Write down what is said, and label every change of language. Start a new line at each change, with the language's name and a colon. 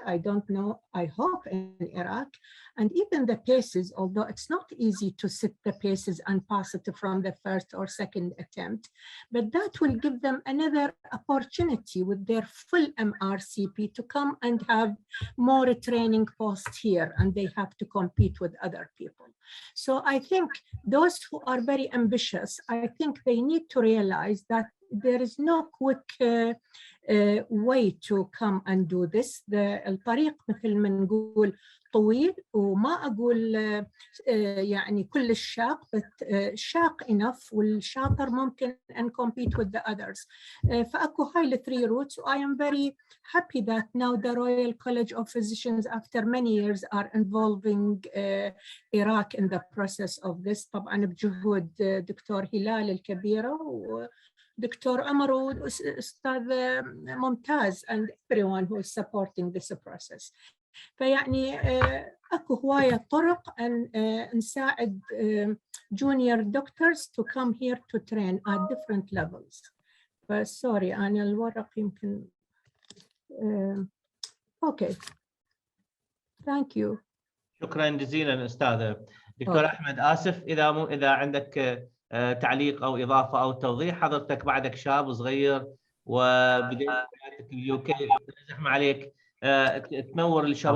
English: I don't know, I hope in Iraq. And even the PACES, although it's not easy to sit the PACES and pass it from the first or second attempt, but that will give them another opportunity with their full MRCP to come and have more training post here, and they have to compete with other people. So I think those who are very ambitious, I think they need to realize that there is no quick way to come and do this.
Arabic: الطريق مثل ما نقول طويل، وما أقول يعني كل الشاق، but شاق enough، والشاطر ممكن
English: and compete with the others.
Arabic: فأكو هاي ال 3 routes.
English: I am very happy that now the Royal College of Physicians after many years are involving Iraq in the process of this.
Arabic: طبعا بجهود دكتور هلال الكبيرة دكتور عمر وأستاذ ممتاز
English: and everyone who is supporting this process.
Arabic: فيعني أكو هواية طرق أن نساعد
English: junior doctors to come here to train at different levels.
Arabic: فسوري أنا الورق يمكن okay.
English: Thank you.
Arabic: شكرا جزيلا أستاذة. دكتور أحمد، آسف إذا عندك تعليق أو إضافة أو توضيح. حضرتك بعدك شاب صغير وبديت حياتك اليوكي، زحمة عليك تنور الشباب.